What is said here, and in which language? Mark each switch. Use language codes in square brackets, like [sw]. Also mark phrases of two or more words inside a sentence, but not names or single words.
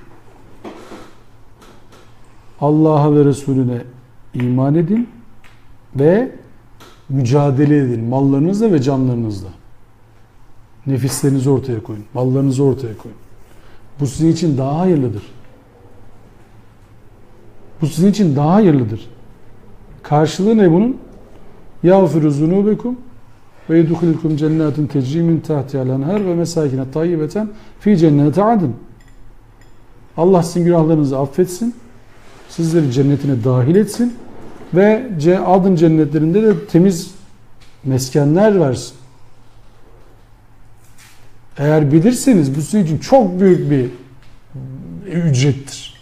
[tr] Allah'a ve Resulüne iman edin ve mücadele edin mallarınızla ve canlarınızla. Nefislerinizi ortaya koyun. Mallarınızı ortaya koyun. Bu sizin için daha hayırlıdır. Bu sizin için daha hayırlıdır. Karşılığı ne bunun? [ar] يَغْفِرُ زُنُوبَكُمْ وَيَدُخِلْكُمْ جَنَّاتٍ تَجْرِي مِنْ تَحْتِهَا الْأَنْهَارُ وَمَسَاكِنَ طَيِّبَةً فِي جَنَّاتِ عَدْنٍ. [tr] Allah sizin günahlarınızı affetsin. Sizleri cennetine dahil etsin. Ve adın cennetlerinde de temiz meskenler versin. Eğer bilirseniz bu sizin için çok büyük bir ücrettir.